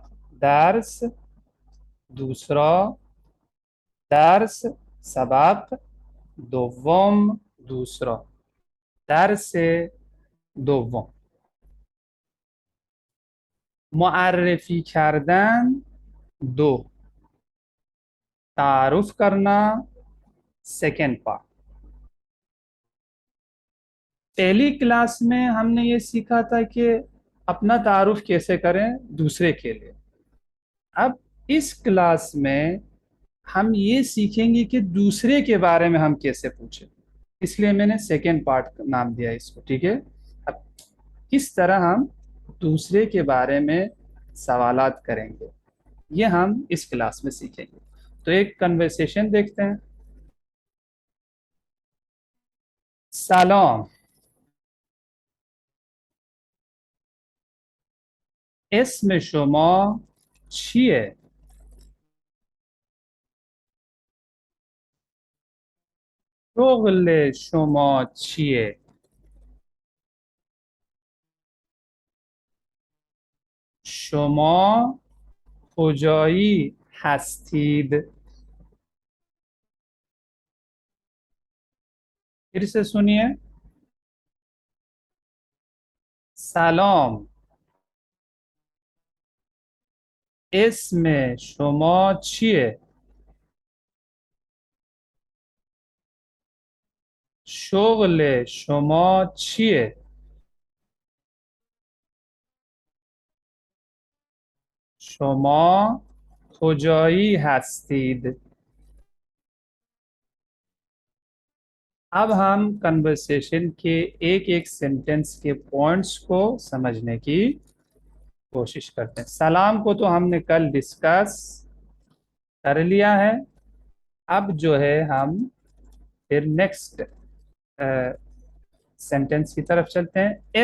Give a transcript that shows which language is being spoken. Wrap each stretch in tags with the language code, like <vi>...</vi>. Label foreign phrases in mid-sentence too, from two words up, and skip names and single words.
<hi>दर्स दूसरा, दर्स सबक दोम, दूसरा।</hi> <fa>درس دوم، معرفی کردن دو،</fa> <hi>तारुफ करना</hi> <en>second part.</en> <hi>पहली क्लास में हमने ये सीखा था कि अपना तारुफ कैसे करें दूसरे के लिए। अब इस क्लास में हम ये सीखेंगे कि दूसरे के बारे में हम कैसे पूछें, इसलिए मैंने</hi> <en>second part</en> <hi>नाम दिया इसको। ठीक है, अब किस तरह हम दूसरे के बारे में सवालात करेंगे, ये हम इस क्लास में सीखेंगे। तो एक कन्वर्सेशन देखते हैं।</hi> <fa>सलाम, اسم شما چیه؟ شغل شما چیه؟ شما کجایی هستید؟</fa> <hi>फिर से सुनिए।</hi> <fa>سلام، اسم شما چیه؟ شغل شما چیه؟ شما کجایی هستید؟</fa> <hi>अब हम कन्वर्सेशन के एक एक सेंटेंस के पॉइंट्स को समझने की कोशिश करते हैं। सलाम को तो हमने कल डिस्कस कर लिया है। अब जो है हम फिर</hi> <en>next sentence</en> <hi>की तरफ चलते हैं।</hi>